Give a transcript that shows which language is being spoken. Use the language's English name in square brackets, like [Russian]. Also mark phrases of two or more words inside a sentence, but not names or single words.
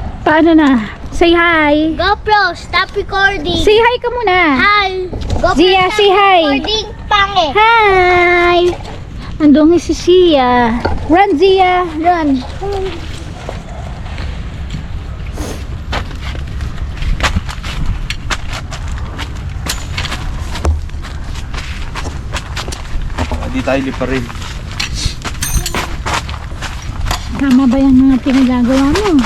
[Filipino] Paano na? [English] Say hi. GoPro, stop recording. Say hi [Filipino] ka muna. [English] Hi. GoPro, Zia, stop say hi. recording. Pange. [Filipino] Hi! Andong si Sia. [English] Run, Zia! Run! [Filipino] Hindi tayo lipa rin. Tama ba yung mga pinagagawa mo?